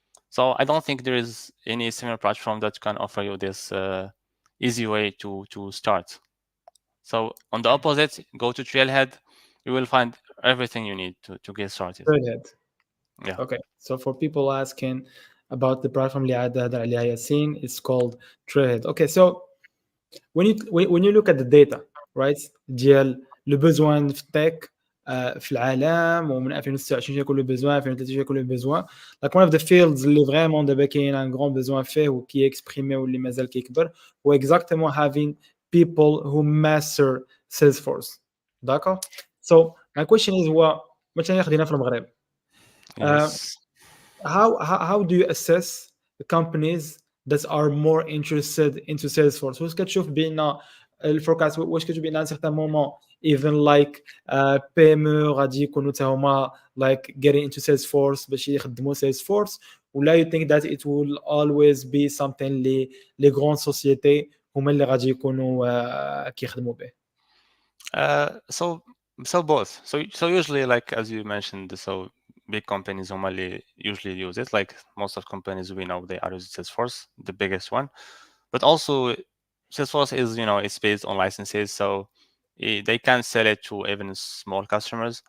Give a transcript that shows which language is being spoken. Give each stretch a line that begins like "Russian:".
English: So I don't think there is any similar platform that can offer you this easy way to start. So on the opposite, go to Trailhead, you will find everything you need to get started. Brilliant. Yeah. Okay, so for people asking about the platform
Arabic: اللي عاد هذا عليها
English: ياسين, it's called Trailhead. Okay, so when you look at the data, right,
Arabic: ديال لو بوزوان في التك في العالم ومن 2026 يكون لو بوزوان 2023 يكون لو بوزوان
English: like one of the fields
Arabic: اللي فريمون دابا كاين ان غران بوزوان فيه وكي اكسبريمي واللي مازال كيكبر هو exactement
English: having people who master Salesforce.
French: d'accord.
English: So my question is
Arabic: هو مثلا خدينا في المغرب. Uh,
English: Yes. how do you assess the companies that are more interested into Salesforce?
Arabic: واش كتشوف بان الفوركاست واش كتشوف بان ان
French: certain moment
English: even like
Arabic: PME غادي يكونوا حتى هما
English: like getting into
Arabic: Salesforce باش يخدموا Salesforce ولا
English: you think that it will always be something
Arabic: لي غران سوسيتي هما اللي غادي يكونوا كيخدموا به؟
English: So both. So usually, like as you mentioned, so big companies normally usually use it. Like most of companies we know, they are using Salesforce, the biggest one. But also, Salesforce is it's based on licenses, so they can sell it to even small customers.